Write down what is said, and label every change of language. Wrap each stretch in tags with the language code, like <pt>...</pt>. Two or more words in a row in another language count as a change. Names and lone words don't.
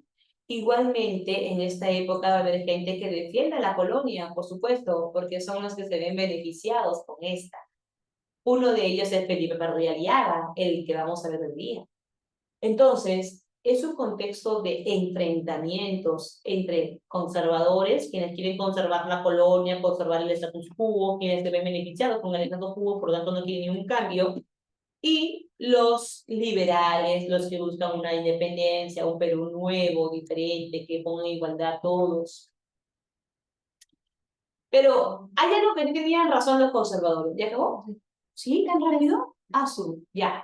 <es>Igualmente, en esta época va a haber gente que defienda la colonia, por supuesto, porque son los que se ven beneficiados con esta. Uno de ellos es Felipe Pardialiaga, el que vamos a ver hoy día. Entonces, es un contexto de enfrentamientos entre conservadores, quienes quieren conservar la colonia, conservar el</es> <la>status quo,</la> <es>quienes se ven beneficiados con el</es> <la>status quo,</la> <es>por lo tanto no quieren ningún cambio, y los liberales, los que buscan una independencia, un Perú nuevo, diferente, que ponga en igualdad a todos. Pero hay algo que tenían razón los conservadores. ¿Ya acabó? ¿Sí? ¿Tan rápido? Azul. Ya.</es>